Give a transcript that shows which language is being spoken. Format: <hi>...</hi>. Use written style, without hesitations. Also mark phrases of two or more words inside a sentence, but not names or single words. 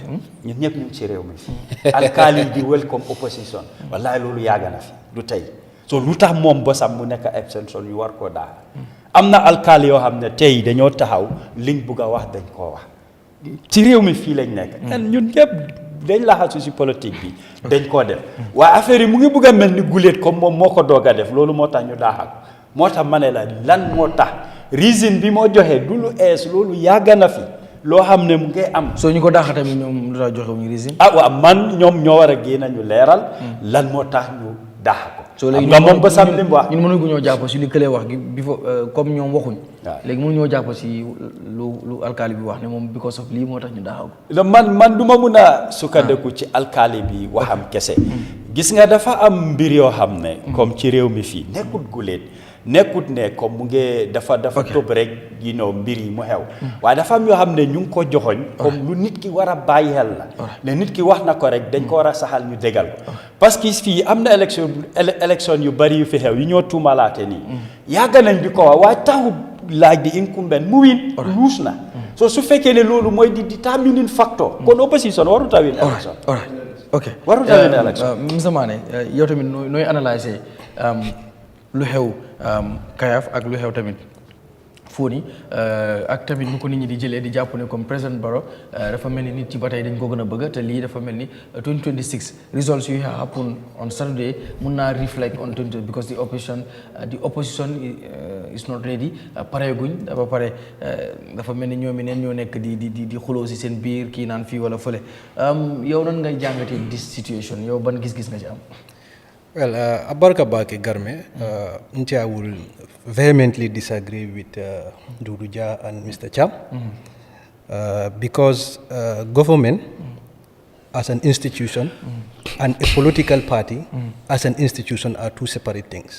<wo>ñun ñëpp ñu ngi ci réew mi fi alkaali di</wo> <en>welcome opposition</en> <wo>wallahi loolu yàgg na fi du tey so lu tax moom bosam mu nekk abstention ñu war koo daaxa am na alkaali yoo xam ne tey dañoo taxaw liñ bugg a wax dañ koo wax ci réew mi fii lañ nekk ñun ñëpp dañ laxasu si politique bi dañ koo def waaye affaire yi mu ngi bugg a mel ni guléet comme moom moo ko doog a def loolu moo tax ñu daaxa ko moo tax ma ne la lan moo tax reason bi moo joxe du lu ees loolu yàgg na fi loo xam ne mu ngi am. soo ñu ko daaxa tamit ñoom lu tax joxe wuñu reason. waaw man ñoom ñoo war a génn ñu leeral. lan moo tax ñu daaxa ko. soo léegi nga moom ba sam li mu wax. ñun mënuñu ñoo jàpp si li këlee wax gi bi fa comme ñoom waxuñ. waaw léegi mënuñoo jàpp si lu alkaali bi wax ne moom</wo> <en>because of</en> <wo>lii moo tax ñu daaxa ko. man du ma mun a sukkandiku ci alkaali bi waxam kese. gis nga dafa am mbir yoo xam ne. comme ci réew mi fii nekkut guléet. nekkut ne comme mu ngi dafa topp rek mbir yi mu xew waaye dafa am yoo xam ne ñu ngi ko joxoñ comme lu nit ki war a bàyyi xel la ne nit ki wax na ko rek dañ ko war a saxal ñu dégal ko</wo> <fr>parce que</fr> <wo>fii am na élection yu bari yu fi xew yu ñoo tuumalaate nii yàgg nañ di ko wax waaye taxu laaj di incumbent mu win luus na so su fekkee ne loolu mooy di</wo> <en>determining factor</en> <wo>kon opposition warut a win élection warut a win élection Mr Manneh yow tamit nooy analyser lu xew Kayaf ak lu xew tamit Foni ak tamit nu ko nit ñi di jëlee di jàpp ne comme président Barrow dafa mel ni nit ci ba tey dañ ko gën a bëgg te lii dafa mel ni 2026 results yu</wo> <en>happen on Saturday</en> <wo>mun naa</wo> <en>reflect on 20 because the opposition is not ready</en> <wo>pareeguñ dafa pare dafa mel ni ñoom neen ñoo nekk di xuloo si seen biir kii naan fii wala fële yow nan ngay jàngatee</wo> <en>this situation</en> <wo>yow ban gis-gis nga ci am.</wo> <en>Well, Abarka Bake Garme, I will vehemently disagree with Duduja and Mr. Cham because government as an institution and a political party as an institution are two separate things.</en>